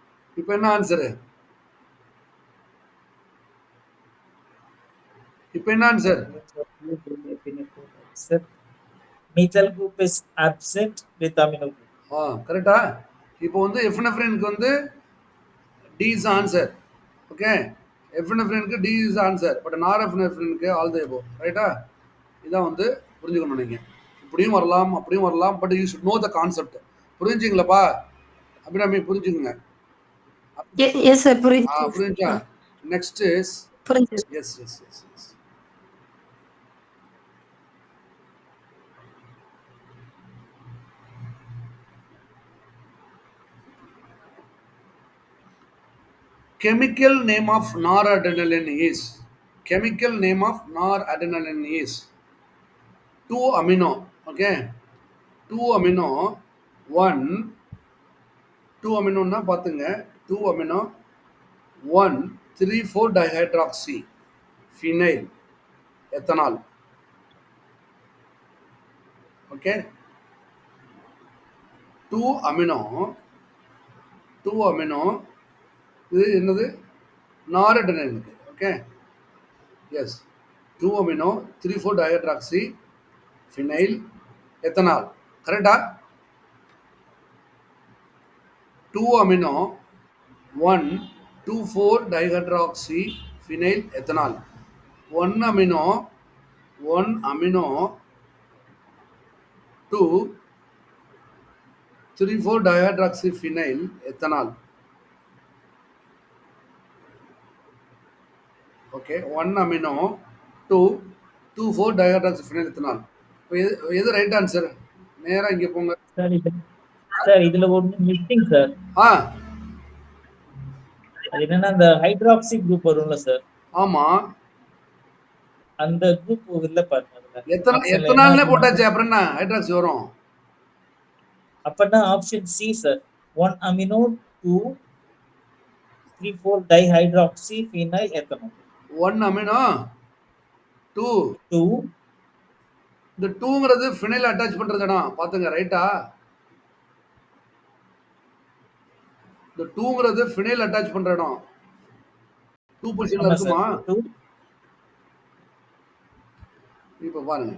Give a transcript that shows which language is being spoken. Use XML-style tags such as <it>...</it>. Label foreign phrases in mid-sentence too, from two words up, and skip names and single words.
<ta>இப்போ என்ன ஆன்சரு? இப்போ என்ன ஆன்சர்?</ta> <en>Sir, methyl group is absent with amino group.</en> <ta>கரெக்டா? இப்போ வந்து எஃபினெஃப்ரினுக்கு வந்து</ta> <en>D is answer.</en> <ta>ஓகே, எஃபினெஃப்ரினுக்கு</ta> <en>D is answer, but</en> <ta>நார்எஃபினெஃப்ரினுக்கு</ta> <en>all the above.</en> <ta>ரைட்டா? இதான் வந்து புரிஞ்சுக்கணும் நீங்கள். இப்படியும் வரலாம் அப்படியும் வரலாம்,</ta> <en>but you should know the concept.</en> <ta>புரிஞ்சுங்களப்பா? அபிராமி புரிஞ்சுக்குங்க. எஸ் சார், புரியுது. புரிஞ்சா?</ta> <en>next is</en> <ta>புரிஞ்சு.</ta> <en>yes yes yes yes chemical name of noradrenaline is chemical name of noradrenaline is 2 amino. Okay, 2 amino 1 2 amino னா பாத்துங்க. 2 amino 1 3 4 dihydroxy phenyl ethanol. Okay, 2 amino 2 amino</en> <ta>இது என்னது?</ta> <en>நாரட்ரெனலின். okay, yes, 2 amino 3 4 dihydroxy phenyl ethanol. கரெக்டா? 2 amino 1 2 4 dihydroxy phenyl ethanol. 1 amino 2 3 4 dihydroxy phenyl ethanol. ஓகே, 1 amino 2 2 4 dihydroxy phenyl ethanol.</en> <ta>இப்போ எது</ta> <en>right answer?</en> <ta>நேரா இங்கே போங்க. சார் இதுல ஒண்ணு மிஸ்ஸிங் சார். அது என்னன்னா அந்த</ta> <en>hydroxy group</en> <ta>வரும்ல சார். ஆமா, அந்த குரூப் இல்ல பாருங்க அதுல. எத்தனால்னே போட்டாச்சு, அப்புறம் என்ன ஹைட்ராக்சி வரும்? அப்பனா</ta> <en>option C sir. 1 amino 2 3 4 dihydroxy phenyl ethanol. 1 amino 2 2</en> <ta>இந்த 2ங்கிறது</ta> <en>phenyl attach</en> <ta>பண்றது இடம் பாத்துங்க. ரைட்டா? இந்த 2ங்கிறது</ta> <en>phenyl attach</en> <ta>பண்ற இடம். 2 பொசிஷன்ல இருக்குமா? இப்போ பாருங்க.</ta>